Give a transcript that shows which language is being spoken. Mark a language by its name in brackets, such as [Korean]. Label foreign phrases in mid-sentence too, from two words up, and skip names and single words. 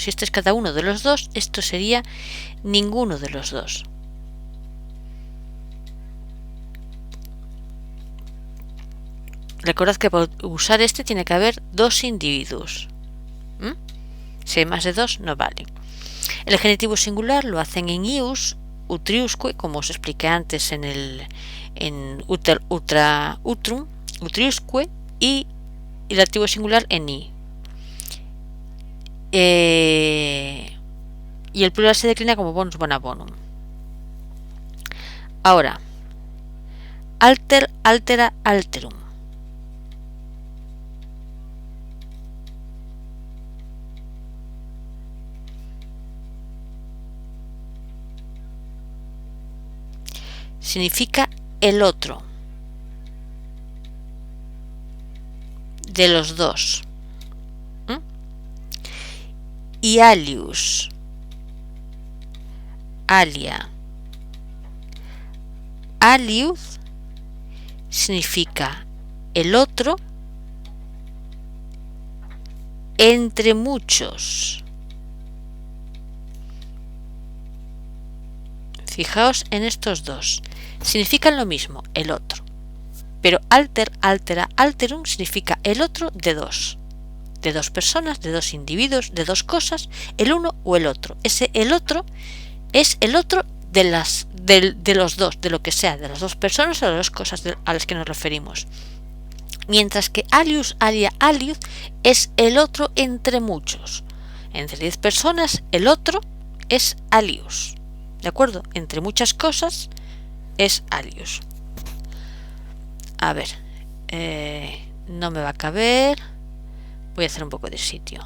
[Spanish] Si este es cada uno de los dos, esto sería ninguno de los dos. Recordad que para usar este tiene que haber dos individuos. Si hay más de dos, no vale. El genitivo singular lo hacen en ius, utriusque, como os expliqué antes en [Latin] uter, utra, utrum, utriusque, [Spanish] y el activo singular en i. Y el plural se declina como [Latin] bonus bona bonum. [Spanish] Ahora, [Latin] alter, altera, alterum. [Spanish] Significa el otro, de los dos. Y [Latin] alius, alia, alius [Spanish] significa el otro entre muchos. Fijaos en estos dos. Significan lo mismo, el otro. Pero [Latin] alter, altera, alterum [Spanish] significa el otro de dos. De dos personas, de dos individuos, de dos cosas, el uno o el otro. Ese el otro es el otro de los dos, de lo que sea, de las dos personas o de las dos cosas a las que nos referimos. Mientras que [Latin] alius, alia, alius [Spanish] es el otro entre muchos. Entre 10 personas, el otro es alius. ¿De acuerdo? Entre muchas cosas es alius. A ver, no me va a caber. Voy a hacer un poco de sitio.